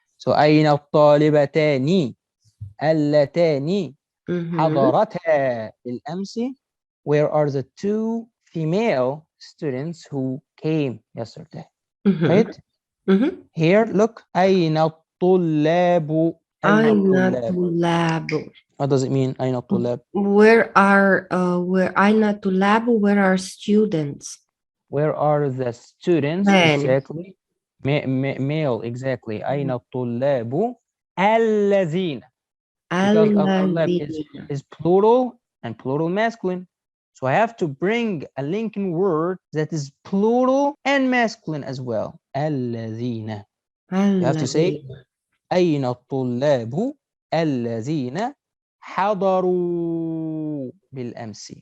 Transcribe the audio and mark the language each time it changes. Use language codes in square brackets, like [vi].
[ar] So أين الطالبتان اللتان Mm-hmm. حضرتا بالأمس? [en] Where are the two female students who came yesterday? Mm-hmm. Right? Mm-hmm. [ar] Here, look. أين الطلاب? أين الطلاب? Ainatulabu. [en] What does it mean? [ar] أين الطلاب? [en] Where Ainatulabu, where are students? Where are the students? Men. Exactly. Male, exactly. [ar] أين الطلاب الذين? [en] Because الطلاب [ar] Alladhina. [en] is plural and plural masculine. So I have to bring a linking word that is plural and masculine as well. [ar] الذين. [en] You have to say [ar] أين الطلاب الذين حضروا بالأمس.